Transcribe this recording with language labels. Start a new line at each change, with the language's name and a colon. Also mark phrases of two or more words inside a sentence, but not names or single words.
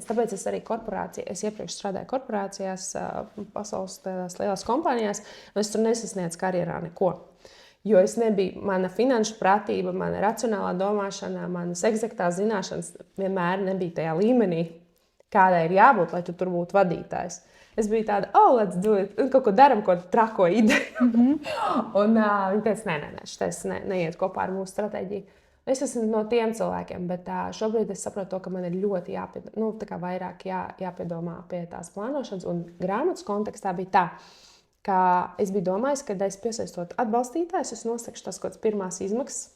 Latvian: Tāpēc es arī es iepriekš strādāju korporācijās, pasaules lielās kompānijās, un es tur nesasniedzu karjerā neko. Jo es nebiju, mana finanšu pratība, mana racionālā domāšana, manas eksaktās zināšanas vienmēr nebija tajā līmenī, kādai ir jābūt, lai tu tur būtu vadītājs. Es biju tāda,
English: let's do it,
Latvian: kaut ko daram, ko trako ideju. Un viņi teica, nē, šitais neiet kopā ar mūsu stratēģiju. Es esmu no tiem cilvēkiem, bet šobrīd es saprotu to, ka man ir ļoti vairāk jāpiedomā pie tās plānošanas. Un grāmatas kontekstā bija tā, ka es biju domājis, ka es piesaistot atbalstītājus, es nosakšu tās kaut kādas pirmās izmaksas.